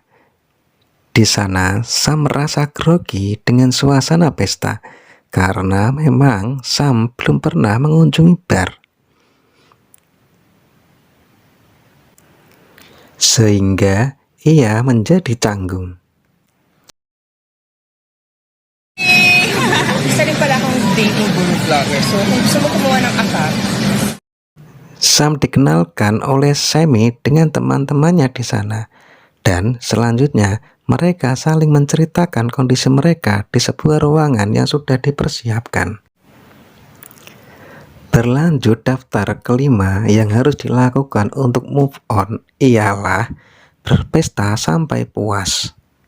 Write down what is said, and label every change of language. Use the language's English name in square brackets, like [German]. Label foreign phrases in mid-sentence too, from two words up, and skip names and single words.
[Indonesian] Di sana Sam merasa grogi dengan suasana pesta karena memang Sam belum pernah mengunjungi bar. sehingga ia menjadi canggung. [Filipino] Isa rin pala akong dating guru vlogger. So, kung gusto mo kumuha ng account, [Indonesian] Sam dikenalkan oleh Sammy dengan teman-temannya di sana, dan selanjutnya mereka saling menceritakan kondisi mereka di sebuah ruangan yang sudah dipersiapkan. Berlanjut, daftar kelima yang harus dilakukan untuk [English] move on [Indonesian] ialah berpesta sampai puas.